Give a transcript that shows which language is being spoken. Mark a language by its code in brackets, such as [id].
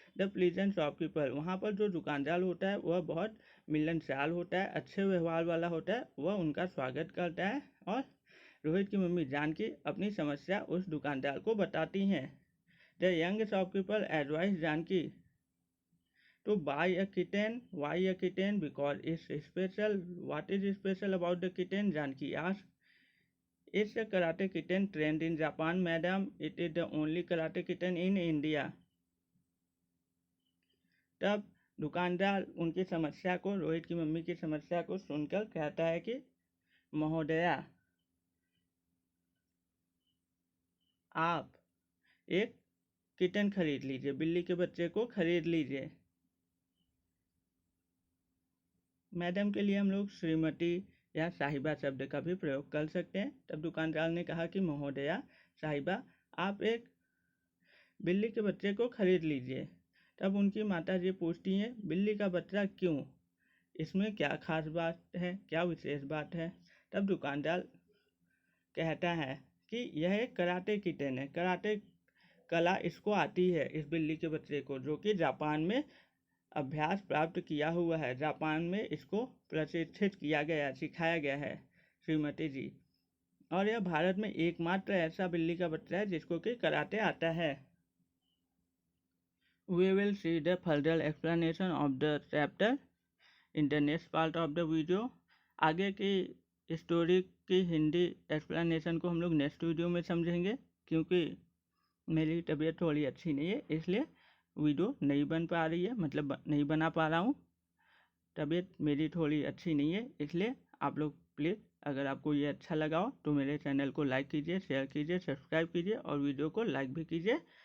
[en] the pleasant shopkeeper, [hi] वहाँ पर जो दुकानदार होता है वह बहुत मिलनसार होता है, अच्छे व्यवहार वाला होता है, वह उनका स्वागत करता है। और रोहित की मम्मी जानकी अपनी समस्या उस दुकानदार को बताती हैं। [en] The young shopkeeper advice Janki to buy a kitten. Why a kitten? Because it's special. What is special about the kitten? Janki asked. It's a karate kitten trained in Japan, madam. It is the only karate kitten in India. [hi] तब दुकानदार उनकी समस्या को, रोहित की mummy की समस्या को सुनकर कहता है कि महोदया, आप एक किटन खरीद लीजिए, बिल्ली के बच्चे को खरीद लीजिए। मैडम के लिए हम लोग श्रीमती या साहिबा शब्द का भी प्रयोग कर सकते हैं। तब दुकानदार ने कहा कि महोदया, साहिबा, आप एक बिल्ली के बच्चे को खरीद लीजिए। तब उनकी माता जी पूछती हैं, बिल्ली का बच्चा क्यों? इसमें क्या खास बात है, क्या विशेष बात है? तब दुकानदार कहता है कि यह एक कराटे किटन है, कराटे कला इसको आती है, इस बिल्ली के बच्चे को, जो कि जापान में अभ्यास प्राप्त किया हुआ है, जापान में इसको प्रशिक्षित किया गया, सिखाया गया है श्रीमती जी, और यह भारत में एकमात्र ऐसा बिल्ली का बच्चा है जिसको कि कराटे आता है। [en] We will see the further explanation of the chapter in the next part of the video. [hi] आगे की स्टोरी की हिंदी एक्सप्लेनेशन को हम लोग नेक्स्ट वीडियो में समझेंगे, क्योंकि मेरी तबीयत थोड़ी अच्छी नहीं है, इसलिए वीडियो नहीं बन पा रही है, मतलब नहीं बना पा रहा हूँ। तबीयत मेरी थोड़ी अच्छी नहीं है, इसलिए आप लोग प्लीज़, अगर आपको ये अच्छा लगा हो तो मेरे चैनल को लाइक कीजिए, शेयर कीजिए, सब्सक्राइब कीजिए और वीडियो को लाइक भी कीजिए।